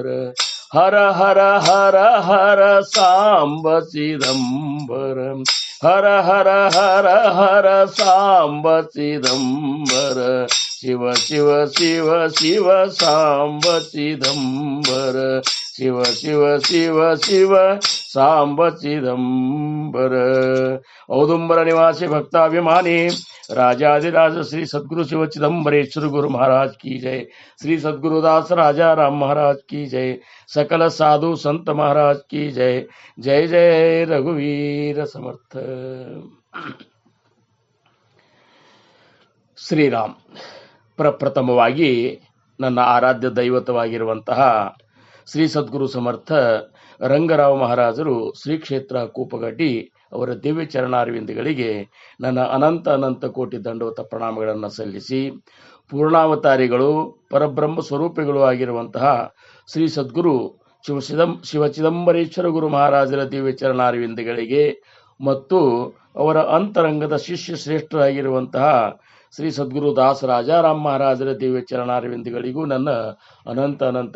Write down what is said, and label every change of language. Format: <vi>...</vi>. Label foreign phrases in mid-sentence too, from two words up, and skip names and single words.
<kn>ಹರ ಹರ ಹರ ಹರ ಸಾಂಬ ಚಿದಂಬರ. ಹರ ಹರ ಹರ ಹರ ಸಾಂಬ ಚಿದಂಬರ. ಶಿವ ಶಿವ ಶಿವ ಶಿವ ಸಾಂಬ ಚಿದಂಬರ. ಶಿವ ಶಿವ ಶಿವ ಶಿವ ಸಾಂಬ ಚಿದಂಬರ.</kn> <sa>ಔದುಂಬರ ನಿವಾಸಿ ಭಕ್ತಾಭಿಮಾನಿ</sa> <hi>राजाधिराज श्री सद्गुरु शिव चिदंबरेश्वर गुरु महाराज की जय. श्री सद्गुरुदास राजा राम महाराज की जय. सकल साधु संत महाराज की जय.</hi> <mr>जय जय रघुवीर समर्थ.</mr> <kn>ಶ್ರೀರಾಮ್. ಪ್ರಪ್ರಥಮವಾಗಿ ನನ್ನ ಆರಾಧ್ಯ ದೈವತವಾಗಿರುವಂತಹ ಶ್ರೀ ಸದ್ಗುರು ಸಮರ್ಥ ರಂಗರಾವ್ ಮಹಾರಾಜರು ಶ್ರೀ ಕ್ಷೇತ್ರ ಕೂಪಗಡ್ಡಿ ಅವರ ದಿವ್ಯ ಚರಣಾರವಿಂದಗಳಿಗೆ ನನ್ನ ಅನಂತ ಅನಂತ ಕೋಟಿ ದಂಡವತ ಪ್ರಣಾಮಗಳನ್ನು ಸಲ್ಲಿಸಿ, ಪೂರ್ಣಾವತಾರಿಗಳು ಪರಬ್ರಹ್ಮ ಸ್ವರೂಪಿಗಳು ಆಗಿರುವಂತಹ ಶ್ರೀ ಸದ್ಗುರು ಶಿವ ಚಿದಂಬರೇಶ್ವರ ಗುರು ಮಹಾರಾಜರ ದಿವ್ಯ ಚರಣಾರವಿಂದಗಳಿಗೆ ಮತ್ತು ಅವರ ಅಂತರಂಗದ ಶಿಷ್ಯ ಶ್ರೇಷ್ಠರಾಗಿರುವಂತಹ ಶ್ರೀ ಸದ್ಗುರು ದಾಸ ರಾಜಾರಾಮ್ ಮಹಾರಾಜರ ದಿವ್ಯ ಚರಣಾರವಿಂದಗಳಿಗೂ ನನ್ನ ಅನಂತ ಅನಂತ</kn>